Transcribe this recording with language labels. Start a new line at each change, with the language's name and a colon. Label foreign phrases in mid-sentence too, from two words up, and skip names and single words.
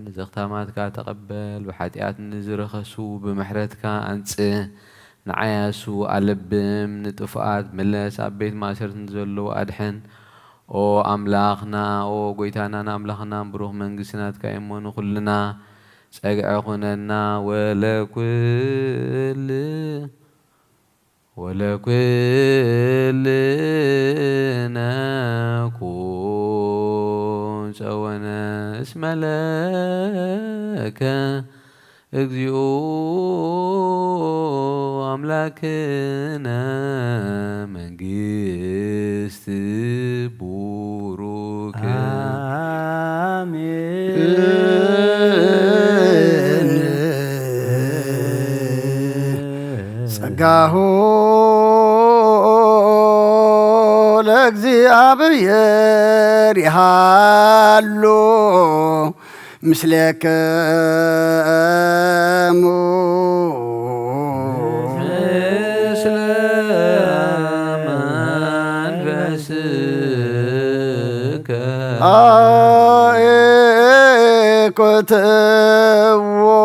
Tigrinya: ዘኽታማትካ ተቐበል ብሓጢኣት ንዝረኸሱ ብምሕረትካ አንጽህ ንዓያሱ ኣለብም ንጥፉኣት መለስ ኣብ ቤት ማእሰርቲ ዘለዉ ኣድሕን ኦ ኣምላኽና ኦ ጎይታና ንኣምላኽና ብሩኽ መንግሥትናትካ እሞ ንኹልና ጸግዐ ኹነና
Geez: ወለኩልነ ኩን ጸወነ እስመ ለከ እግዚኦ አምላክነ መንግሥት ቡሩክ ጸጋሁ ለእግዚአብሔር ይሃሎ ምስሌከሙ ምስለ መንፈስከ አእኮትዎ